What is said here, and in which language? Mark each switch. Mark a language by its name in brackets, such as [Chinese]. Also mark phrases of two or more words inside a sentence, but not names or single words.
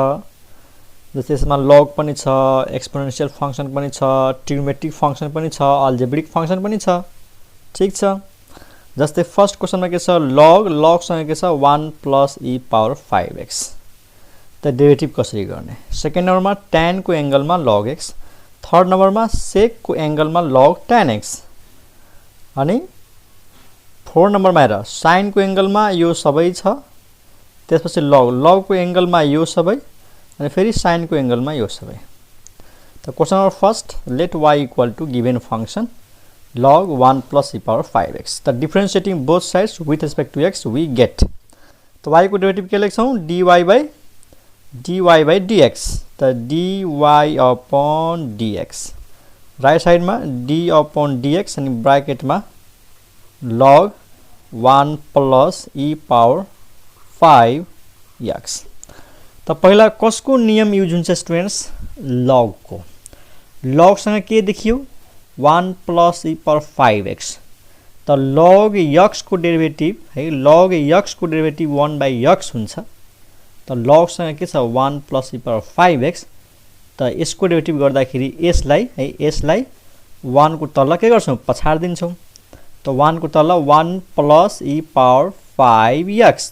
[Nepali] जस्तै यसमा लग पनि छ, [English] exponential function [Nepali] पनि छ, [English] trigonometric function [Nepali] पनि छ, [English] algebraic function [Nepali] पनि छ। ठीक छ। जस्तै [English] first question [Nepali] के छ, लग सँग के छ 1 + e पावर 5x। त डेरिभेटिभ कसरी गर्ने? [English] second number [Nepali] tan को एंगलमा log x, [English] third number [Nepali] sec को एंगलमा log tan x, अनि [English] fourth number [Nepali] हेर sin को एंगलमा यो सबै छ, त्यसपछि log को एंगलमा यो सबै, अनि फेरि sin को एंगलमा यो सबै। त [English] question number first, let y equal to given function log 1 + e power 5x. त differentiating both sides with respect to x we get. [Nepali] त y को डेरिवेटिभ के लेख्छौं? dy by dx। त dy upon dx, [English] right side [Nepali] में d upon dx अनि ब्रैकेट में log 1 + e पावर 5x। त पहिला कसको नियम युज हुन्छ स्टुडेन्ट्स? log को। log सँग के देखियो? 1 + e पावर 5x। त log x को डेरिवेटिभ है, log x को डेरिवेटिभ 1/x हुन्छ। त log सँग के छ? 1 + e पावर 5x। त यसको डेरिवेटिभ गर्दाखेरि यसलाई है, यसलाई 1 को तल के गर्छौं? पछाड दिन्छौं। त 1 को तल 1 + e पावर 5x।